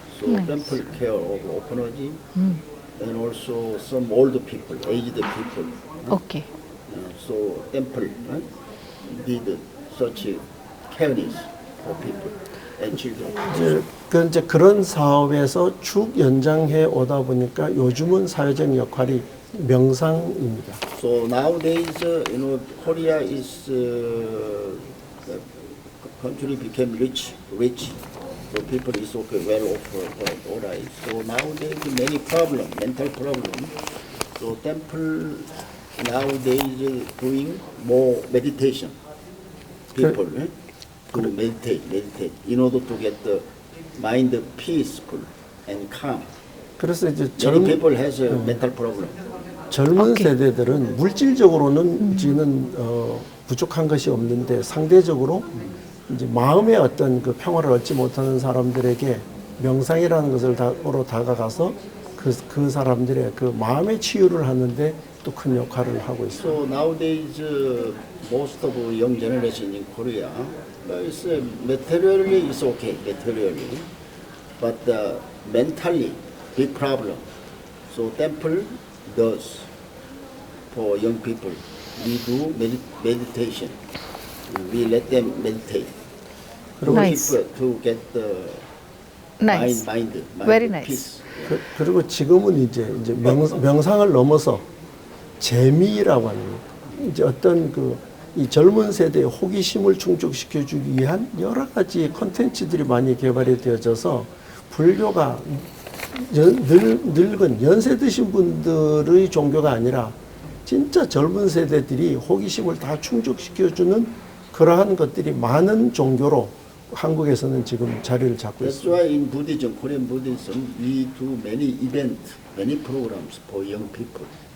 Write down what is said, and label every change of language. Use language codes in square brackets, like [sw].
[en] So temple care of orphanage, and also some old people, aged people. Okay. So temple did such careness for people and children. [ko] 이제 그런 사업에서 쭉 연장해 오다 보니까 요즘은 사회적 역할이 명상입니다. [en] So nowadays, you know, Korea is the country became rich. So people is okay, well off, all right. So nowadays many mental problem. So temple nowadays doing more meditation. People to meditate in order to get the mind peaceful and calm. [ko] 그래서 이제 [en] Many people has a mental problem. [ko] 젊은 세대들은 물질적으로는 지는 부족한 것이 없는데 상대적으로 이제 마음의 어떤 그 평화를 얻지 못하는 사람들에게 명상이라는 것을 으로 다가가서 그 사람들의 그 마음의 치유를 하는데 또 큰 역할을 하고 있습니다. [en] So nowadays, most of young generation in Korea, is materially is okay, materially, but mentally big problem. So temple does for young people. We do meditation. We let them meditate. Nice. To get the Nice. mind Very nice. peace. [ko] 그리고 지금은 이제 명상을 넘어서 재미라고 하는 이제 어떤 이 젊은 세대의 호기심을 충족시켜 주기 위한 여러 가지 콘텐츠들이 많이 개발이 되어져서 불교가 늙은 연세 드신 분들의 종교가 아니라 진짜 젊은 세대들이 호기심을 다 충족시켜 주는 그러한 것들이 많은 종교로 한국에서는 지금 자리를 잡고 [en] That's [ko] 있습니다. [en] why in Buddhism, Korean Buddhism, we do many events, many programs for young people.